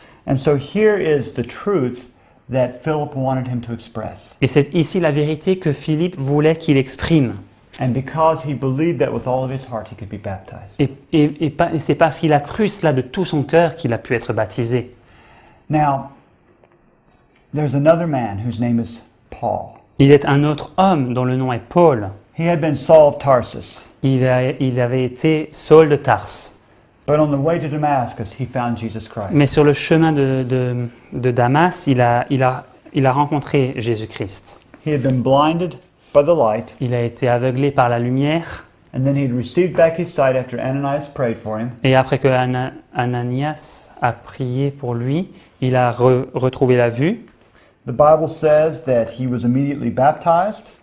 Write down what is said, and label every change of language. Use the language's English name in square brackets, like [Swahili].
[English] And so here is the truth that Philip wanted him to express. [French] Et c'est ici la vérité que Philippe voulait qu'il exprime. [English] And because he believed that with all of his heart, he could be baptized. [French] Et c'est parce qu'il a cru cela de tout son cœur qu'il a pu être baptisé. [English] Now, there's another man whose name is Paul. [French] Il est un autre homme dont le nom est Paul. [English] He had been Saul of Tarsus, [French] Il avait été Saul de Tarse. [English] but on the way to Damascus, he found Jesus Christ. [French] Mais sur le chemin de Damas, il a rencontré Jésus-Christ. [English] He had been blinded by the light, [French] Il a été aveuglé par la lumière. [English] and then he'd received back his sight after Ananias prayed for him. [French] Et après que Ananias a prié pour lui, il a retrouvé la vue. [English] The Bible says that he was immediately baptized,